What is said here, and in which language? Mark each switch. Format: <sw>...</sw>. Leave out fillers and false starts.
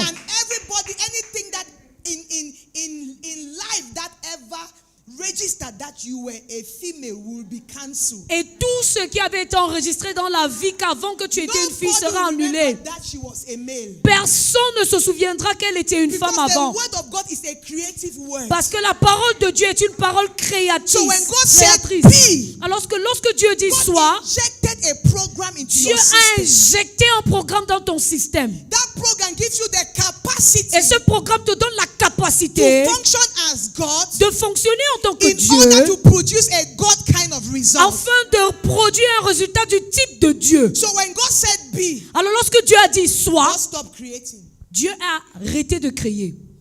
<en>And everybody, anything that in life that ever registered that you were a female will be cancelled.</en> <fr>Et tout ce qui avait été enregistré dans la vie qu'avant que tu étais une fille</fr> <en>Nobody</en> <fr>sera</fr> <en>will</en> <fr>annulé.</fr> <en>remember that she was a male.</en> <fr>Personne ne se souviendra qu'elle était une</fr> <en>Because</en> <fr>femme avant.</fr> <en>the word of God is a creative word.</en> <fr>Parce que la parole de Dieu est une parole créatrice.</fr> <en>So when God said</en> <fr>créatrice.</fr> <en>be,</en> <fr>Alors que lorsque Dieu dit</fr> <en>God</en> <fr>soit,</fr> <en>injected a program into</en> <fr>Dieu</fr> <en>your</en> <fr>a</fr> <en>system.</en> <fr>injecté un programme dans ton système.</fr> <en>That program gives you the capacity</en> <fr>Et ce programme te donne la capacité</fr> <en>to function as God</en> <fr>de fonctionner en tant que</fr> <en>in order</en> <fr>Dieu,</fr> <en>to produce a God kind of result.</en> <fr>afin de produire un résultat du type de Dieu.</fr> <en>So when God said be,</en> <fr>Alors lorsque Dieu a dit soit,</fr> <en>God stopped creating.</en> <fr>Dieu a arrêté de créer.</fr>